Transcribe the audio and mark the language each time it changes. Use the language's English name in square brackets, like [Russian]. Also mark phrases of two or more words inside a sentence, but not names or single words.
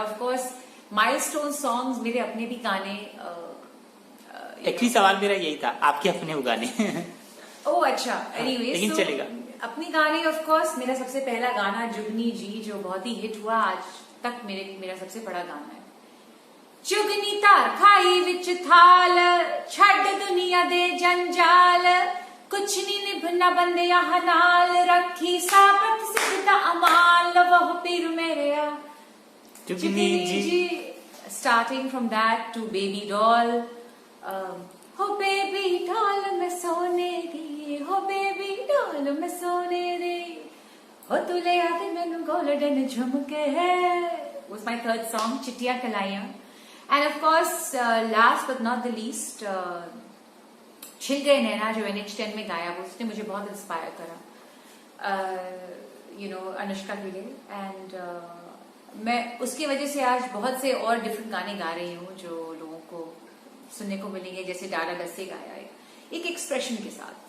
[English] of course milestone songs [Hindi] मेरे अपने भी गाने। एक्चुअली सवाल मेरा यही था, आपके अपने वो गाने। ओह अच्छा, एनीवेज लेकिन चलेगा। अपनी गाने [English] of course [Hindi] मेरा सबसे पहला गाना जुगनी जी जो बहुत ही हिट हुआ, आज तक मेरा सबसे बड़ा गाना है। [Punjabi] ਜੁਗਨੀ ਤਾਰ ਖਾਈ ਵਿਚ ਥਾਲ ਛੱਡ ਦੁਨੀਆ ਦੇ ਜੰਜਾਲ, ਕੁਝ ਨਹੀਂ ਨਿਭਣਾ ਬੰਦਿਆ ਨਾਲ ਰੱਖੀ ਸਾਬਤ ਸਿੱਧ ਅਮਾਲ ਵਹ ਪੀਰ ਮੇਰੇ ਆ ਜੁਗਨੀ ਜੀ। [English] starting from that to Baby Doll, [Punjabi] ਹੋ ਬੇਬੀ ਡੌਲ ਮੈਂ ਸੋਨੇ ਦੀ, ਹੋ ਬੇਬੀ ਡੌਲ ਮੈਂ ਸੋਨੇ ਦੀ, ਹੋ ਤੁਲੇ ਆਦੇ ਮੈਨੂੰ ਗੋਲਡਨ ਝੁਮਕੇ [English] was my third song, [Punjabi] चिट्टिया कलाइयां। [English] And of course, last but not the least, [Hindi] छिल गए नैना जो NH10 में गाया, वो उसने मुझे बहुत इंस्पायर करा, अनुष्का के लिए। एंड मैं उसकी वजह से आज बहुत से और डिफरेंट गाने गा रही हूँ जो लोगों को सुनने को मिलेंगे, जैसे डाला दस्ते गाया है, एक एक्सप्रेशन के साथ।